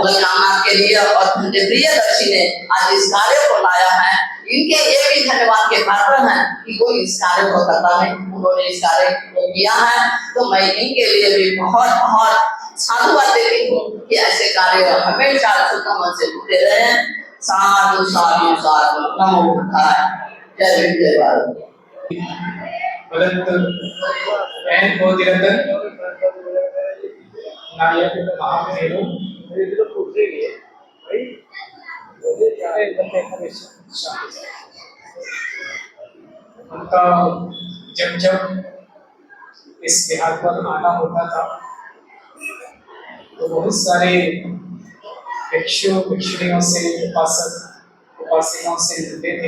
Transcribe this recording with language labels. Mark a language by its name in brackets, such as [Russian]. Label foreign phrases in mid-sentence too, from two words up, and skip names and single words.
[Hindi] रामनाथ के लिए और भंते प्रियदर्शी ने आज इस कार्य को लाया है। इनके ये भी धन्यवाद के पात्र हैं कि कोई इस कार्य को करता है, उन्होंने इस कार्य को किया है। तो मैं इनके लिए भी बहुत बहुत साधुवाद देती हूँ कि ऐसे कार्य हमेशा शुद्ध मन से होते रहे। [Pali] साधु साधु साधु नमो बुद्धाय। [Hindi] जय हिंद जय भारत। भगत एन बोधिरतन नायक महामेरु उनका जब जब इस बिहार पर आना होता था तो बहुत सारे भिक्षु भिक्षुणियों से उपासक उपासिकाओं से मिलते थे।